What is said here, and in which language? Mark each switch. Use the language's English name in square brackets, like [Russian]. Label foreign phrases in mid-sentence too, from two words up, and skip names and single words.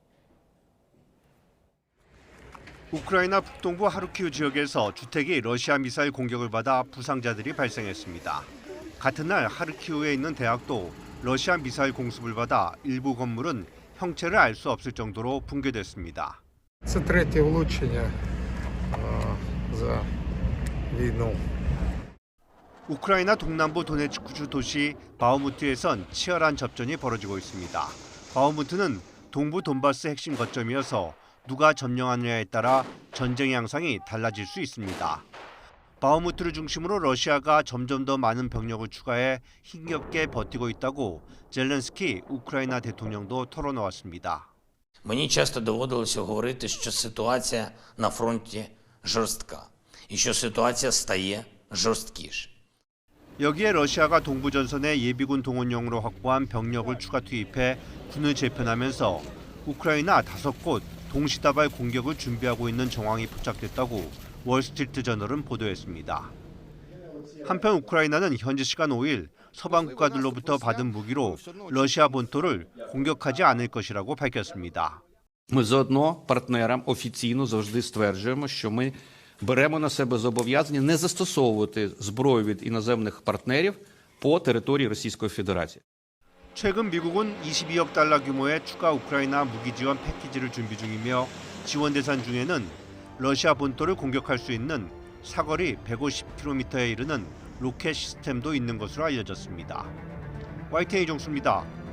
[Korean] 우크라이나 북동부 하르키우 지역에서 주택이 러시아 미사일 공격을 받아 부상자들이 발생했습니다. 같은 날 하르키우에 있는 대학도 러시아 미사일 공습을 받아 일부 건물은 형체를 알 수 없을 정도로 붕괴됐습니다. [Ukrainian] Це третє влучення за війну. [Korean] 우크라이나 동남부 도네츠크주 도시 바흐무트에선 치열한 접전이 벌어지고 있습니다. 바흐무트는 동부 돈바스 핵심 거점이어서 누가 점령하느냐에 따라 전쟁 양상이 달라질 수 있습니다. 바흐무트를 중심으로 러시아가 점점 더 많은 병력을 추가해 힘겹게 버티고 있다고 젤렌스키 우크라이나 대통령도 털어놓았습니다. [Ukrainian] Мені часто доводилося говорити, що ситуація на фронті жорстка і що ситуація стає жорсткіше. [Korean] 여기에 러시아가 동부 전선에 예비군 동원용으로 확보한 병력을 추가 투입해 군을 재편하면서 우크라이나 5곳 동시다발 공격을 준비하고 있는 정황이 포착됐다고 월스트리트 저널은 보도했습니다. 한편 우크라이나는 현지 시간 5일 서방 국가들로부터 받은 무기로 러시아 본토를 공격하지 않을 것이라고 밝혔습니다. [Ukrainian] Ми заодно партнерам офіційно завжди стверджуємо, що ми беремо на себе зобов'язання не застосовувати зброю від іноземних партнерів по території Російської Федерації. [Korean] 최근 미국은 22억 달러 규모의 추가 우크라이나 무기 지원 패키지를 준비 중이며 지원 대상 중에는 러시아 본토를 공격할 수 있는 사거리 150km에 이르는 로켓 시스템도 있는 것으로 알려졌습니다. YTN 이종수입니다.